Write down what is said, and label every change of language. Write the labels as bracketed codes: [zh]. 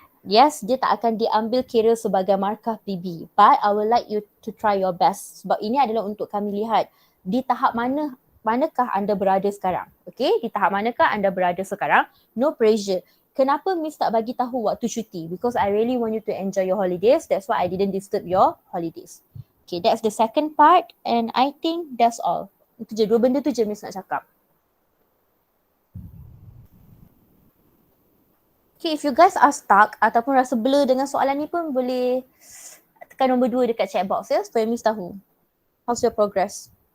[ms] Yes, dia tak akan diambil kira sebagai markah PB. [en] But I would like you to try your best. [ms] Sebab ini adalah untuk kami lihat di tahap manakah anda berada sekarang. Okay, di tahap manakah anda berada sekarang. [en] No pressure. [ms] Kenapa Miss tak bagi tahu waktu cuti? [en] Because I really want you to enjoy your holidays. That's why I didn't disturb your holidays. Okay, that's the second part and I think that's all. [ms] Itu je, dua benda tu je Miss nak cakap. [en] Okay, if you guys are stuck [ms] ataupun rasa blur dengan soalan ni pun boleh tekan nombor 2 dekat chat box ya, supaya Miss tahu. [en] How's your progress?